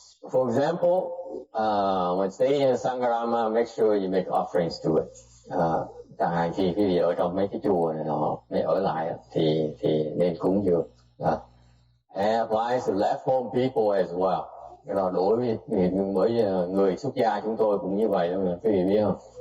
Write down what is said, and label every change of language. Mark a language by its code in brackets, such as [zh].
[en] For example, when staying in Sangarama, make sure you make offerings to it. [vi] Chẳng hạn khi quý vị ở trong mấy cái chùa này nọ, mới ở lại thì nên cúng dường. [en] And applies to left home people as well. [vi] Đối với người xuất gia chúng tôi cũng như vậy đâu nè, quý vị biết không?